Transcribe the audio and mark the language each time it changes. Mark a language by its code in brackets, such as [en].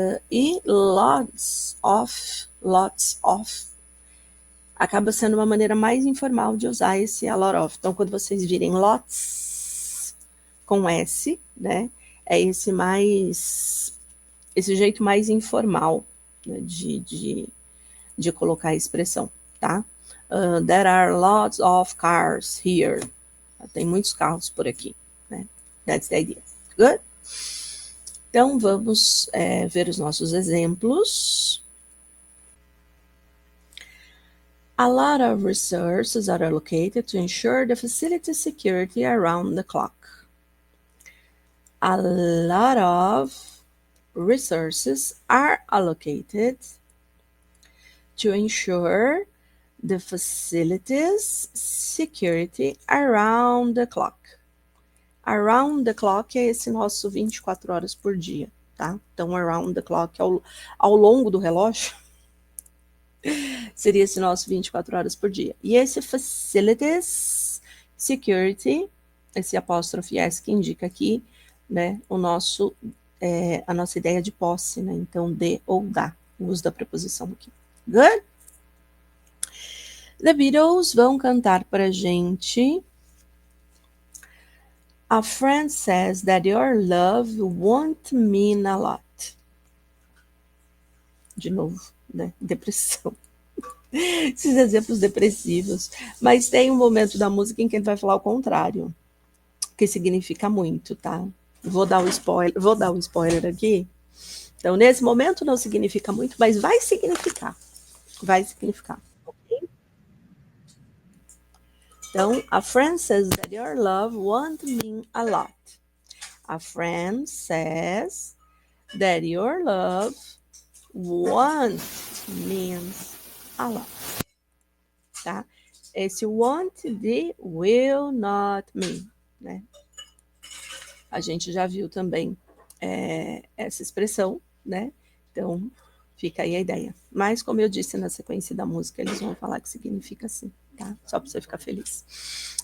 [pt] E lots of acaba sendo uma maneira mais informal de usar esse a lot of. Então, quando vocês virem lots com S, né, é esse mais esse jeito mais informal, né, de colocar a expressão, tá? [en] There are lots of cars here. [pt] Tem muitos carros por aqui, né? [en] That's the idea. Good? [pt] Então, vamos ver os nossos exemplos. [en] A lot of resources are allocated to ensure the facility's security around the clock. A lot of resources are allocated to ensure the facility's security around the clock. [pt] Around the clock é esse nosso 24 horas por dia, tá? Então, around the clock, ao longo do relógio, seria esse nosso 24 horas por dia. E esse facilities, security, esse apóstrofe S que indica aqui, né, a nossa ideia de posse, né? Então, de ou da, o uso da preposição aqui. Good? The Beatles vão cantar pra gente. [en] A friend says that your love won't mean a lot. [pt] De novo, né? Depressão. Esses exemplos depressivos. Mas tem um momento da música em que ele vai falar o contrário, que significa muito, tá? Vou dar um spoiler aqui. Então, nesse momento não significa muito, mas vai significar. Vai significar. Okay? [en] Então, a friend says that your love won't mean a lot. A friend says that your love won't means a lot. Tá? [pt] Esse won't de will not mean, né? A gente já viu também essa expressão, né? Então, fica aí a ideia. Mas, como eu disse na sequência da música, eles vão falar que significa assim, tá? Só para você ficar feliz.